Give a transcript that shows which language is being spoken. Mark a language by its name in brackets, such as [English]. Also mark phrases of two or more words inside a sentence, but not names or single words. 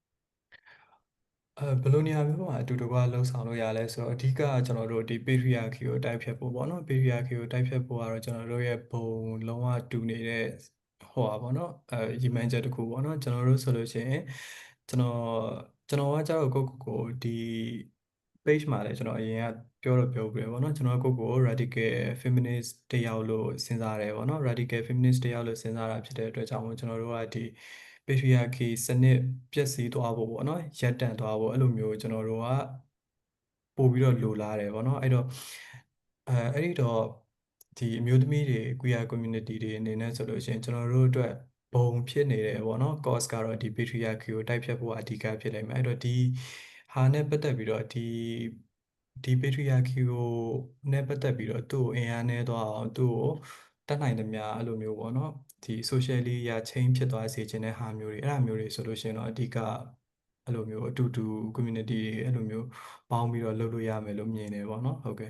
[Burmese] ဘယ်လိုနေရာမျိုးမှာအတူတကွလှုပ်ဆောင်လို့ရလဲဆိုတော့အဓိကကျွန်တော်တို့ဒီ patriarchy ကိုတိုက်ဖြတ်ဖို့ပေါ့နော် patriarchy ကိုတိုက်ဖြတ်ဖို့ကတော့ကျွန်တော်တို့ရဲ့ဘုံလုံးဝတူနေတဲ့ဟိုပါပေါ့နော်ရည်မှန်းချက်တစ်ခုပေါ့နော်ကျွန်တော်တို့ဆိုလို့ရှိရင်ကျွန်တော်ကကြတော့ကိုဒီ page မှာလည်းကျွန်တော်အရင်ကပြော ပြတယ်ပေါ့နော်ကျွန်တော်ကိုယ့်ကို [English] radical feminist [Burmese] တယောက်လို့စဉ်းစားတယ်ပေါ့နော် [English] radical feminist [Burmese] တယောက်လို့စဉ်းစားတာဖြစ်တဲ့အတွက်ကြောင့်မို့ကျွန်တော်တို့ကဒီ patriarchy စနစ်ပျက်စီးသွားဖို့ ပေါ့နော်ရပ်တန့်သွားဖို့အဲ့လိုမျိုးကျွန်တော်တို့ကပို့ပြီးတော့လိုလားတယ်ပေါ့နော်အဲ့တော့အဲ့ဒီတော့ဒီအမျိုးသမီးတွေ [English] queer community [Burmese] တွေအနေ နဲ့ဆိုလို့ရှိရင်ကျွန်တော်တို့အတွက်ဘုံဖြစ်နေတယ်ပေါ့နော် cause ကတော့ဒီ patriarchy ကိုတိုက်ဖြတ်ဖို့အဓိကဖြစ်လိမ့်မယ်အဲ့တော့ဒီဟာနဲ့ပတ်သက်ပြီးတော့ဒီ patriarchy ကိုနဲ့ပတ်သက်ပြီးတော့သူ့ကိုအင်အားနည်းသွားအောင်သူ့ကိုတတ်နိုင်သမျှအဲ့လိုမျိုးပေါ့နော်ဒီ socially ရ change ဖြစ်သွားစေချင်တဲ့ဟာမျိုးတွေအဲ့ဒါမျိုးတွေဆိုလို့ရှိရင်တော့အဓိကအဲ့လိုမျိုးအတူတူ community တွေအဲ့လိုမျိုးပေါင်းပြီးတော့လုပ်လို့ရမယ်လို့မြင်တယ်ပေါ့နော်ဟုတ်ကဲ့